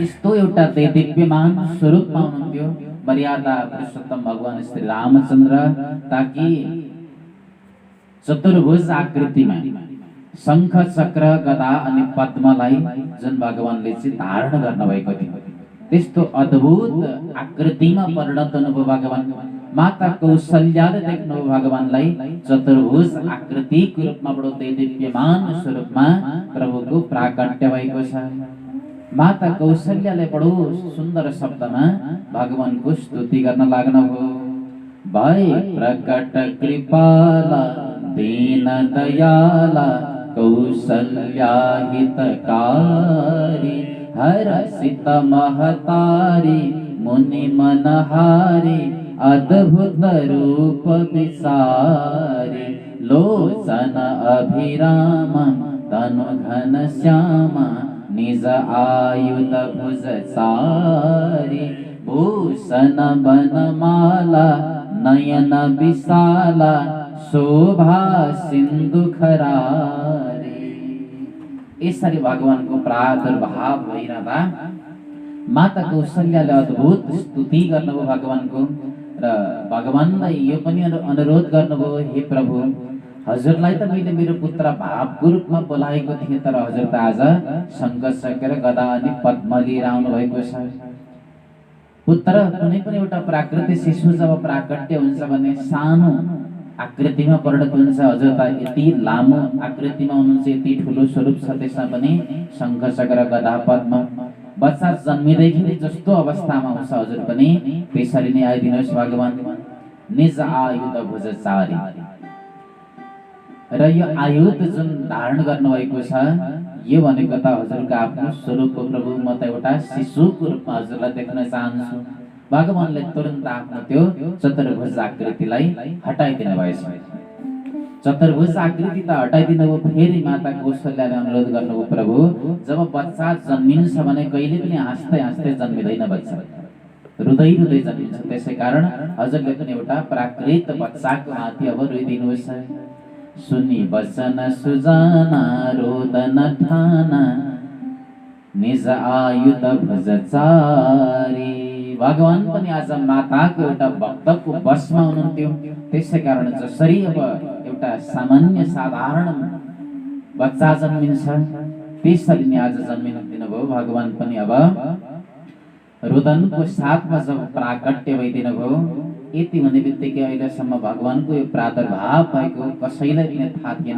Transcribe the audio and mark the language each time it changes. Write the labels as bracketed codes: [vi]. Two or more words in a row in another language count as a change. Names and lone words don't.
[ne] यस्तो एउटा दिव्यमान स्वरूपमा हुनुहुन्थ्यो मर्यादा पुरुषोत्तम भगवान श्री रामचन्द्र, ताकि चतुर्भुज आकृतिमा शंख चक्र गदा अनि पद्मलाई जुन भगवानले चाहिँ धारण गर्नुभएको थियो त्यस्तो अद्भुत आकृतिमा परिणत हुनुभयो भगवान। माता कौशल्याले देख्नुभयो भगवानलाई चतुर्भुज आकृतिको रूपमा बडो दिव्यमान स्वरूपमा प्रभुको प्राकट्य भएको छ। माता कौशल्याले बडो सुन्दर शब्दमा भगवानको स्तुति गर्न लाग्नुभयो। [awa] भय प्रकट कृपाला दीन दयाला कौशल्या हितकारी हरसित महतारी मुनि मनहारी अद्भुत रूप विसारी लोचन अभिराम तनु घन श्यामा निज आयुध भुज सारी भूषण बनमाला नयन विशाला शोभा सिंधु खरारी। [ne] यसरी भगवानको प्रादुर्भाव भइरहँदा माता कौशल्याले अद्भुत स्तुति गर्नुभयो भगवानको र भगवानलाई यो पनि अनुरोध गर्नुभयो, हे प्रभु हजुरलाई त मैले मेरो पुत्र भावको रूपमा बोलाएको थिएँ, तर हजुर त आज शंख चक्र गदा अनि पद्म लिएर आउनु भएको छ। पुत्र कुनै पनि एउटा प्राकृतिक शिशु जब प्राकट्य हुन्छ भने सानो आकृतिमा परिणत हुन्छ। हजुर त यति लामो आकृतिमा हुनुहुन्छ, यति ठुलो स्वरूप छ, त्यसमा पनि शंख चक्र गदा पद्म। बच्चा जन्मिँदैखेरि जस्तो अवस्थामा हुन्छ हजुर पनि त्यसरी नै आइदिनुहोस् भगवान। [awa] निज आयुध भुज चारी [ne] र यो आयुध जुन धारण गर्नुभएको छ यो भनेको त हजुरको आफ्नो स्वरूप हो प्रभु। म त एउटा शिशुको रूपमा हजुरलाई देख्न चाहन्छु। भगवानले तुरन्त आफ्नो त्यो चतुर्भुज आकृतिलाई हटाइदिनु भएछ। चतुर्भुज आकृति त हटाइदिनु भयो। फेरि माता कौशल्याले अनुरोध गर्नुभयो, प्रभु जब बच्चा जन्मिन्छ भने कहिले पनि हाँस्दै हाँस्दै जन्मिँदैन, बच्चा रुँदै रुँदै जन्मिन्छ। त्यसै कारण हजुरले पनि एउटा प्राकृत बच्चाको हाथी अब रोइदिनुहोस्। [awa] सुनि वचन सुजाना रोदन ठाना निज आयुध भुज चारी। [ne] भगवान पनि आज माताको एउटा भक्तको वशमा हुनुहुन्थ्यो। त्यसै कारण जसरी अब एउटा सामान्य साधारण बच्चा जन्मिन्छ त्यसरी नै आज जन्मिन दिनुभयो। भगवान पनि अब रुदनको साथमा जब प्राकट्य भइदिनु भयो, यति भन्ने बित्तिकै अहिलेसम्म भगवानको यो प्रादुर्भाव भएको कसैलाई पनि थाहा थिएन।